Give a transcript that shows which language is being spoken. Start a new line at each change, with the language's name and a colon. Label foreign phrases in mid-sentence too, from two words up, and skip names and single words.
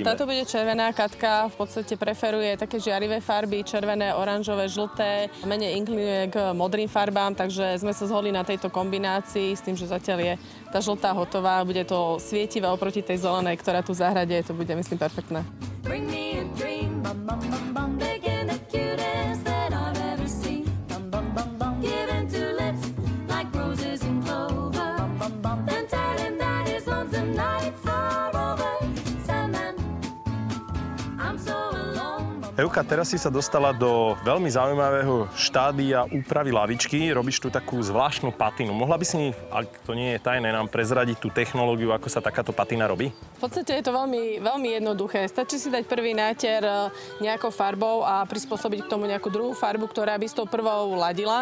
Slovak: Táto bude červená. Katka v podstate preferuje také žiarivé farby, červené, oranžové, žlté. Menej inklinuje k modrým farbám, takže sme sa zhodli na tejto kombinácii s tým, že zatiaľ je tá žltá hotová. Bude to svietivé oproti tej zelenej, ktorá tu v záhrade, to bude, myslím, perfektné.
English: Bring me a dream, bum bum bum bum, begin the cutest that I've ever seen. Bum bum bum bum, giving two lips like roses and clover. Bum bum bum, then tell him that his lonesome nights are over. Sandman, I'm so alone.
Slovak: Evka, teraz si sa dostala do veľmi zaujímavého štádia úpravy lavičky. Robíš tu takú zvláštnu patinu. Mohla by si, ak to nie je tajné, nám prezradiť tú technológiu, ako sa takáto patina robí? V podstate je to veľmi, veľmi jednoduché. Stačí si dať prvý náter nejakou farbou a prispôsobiť k tomu nejakú druhú farbu, ktorá by s tou prvou ladila.